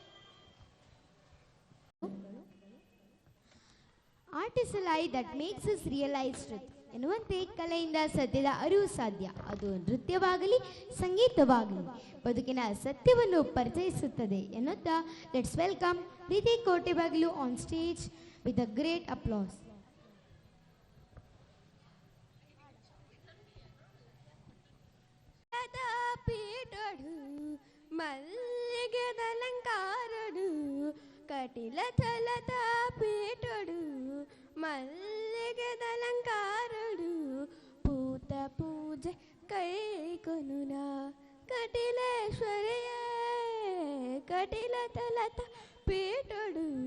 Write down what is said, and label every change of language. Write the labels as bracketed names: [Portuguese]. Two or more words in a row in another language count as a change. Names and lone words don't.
[English] art is a lie that makes us realise truth [Kannada] ಎನ್ನುವಂತೆ ಕಲೆಯಿಂದ ಸತ್ಯದ ಅರಿವು ಸಾಧ್ಯ. ಅದು ನೃತ್ಯವಾಗಲಿ ಸಂಗೀತವಾಗಲಿ ಬದುಕಿನ ಸತ್ಯವನ್ನು ಪರಿಚಯಿಸುತ್ತದೆ ಎನ್ನುತ್ತಾ [English] let's welcome ಪ್ರೀತಿ ಕೋಟೆಬಾಗಿಲು on stage with a great applause. [Tulu] ಪೀಠಡು ಮಲ್ಲಿಗೆದಲಂಕಾರಡು ಕಟಿಲ ಥಲತ ಪೀಠಡು ಮಲ್ಲಿಗೆದಲಂಕಾರಡು ಪೂತ ಪೂಜೆ ಕೈ ಕೊನುನ ಕಟಿಲೇಶ್ವರಿಯ ಕಟಿಲ ಥಲತ ಪೀಠಡು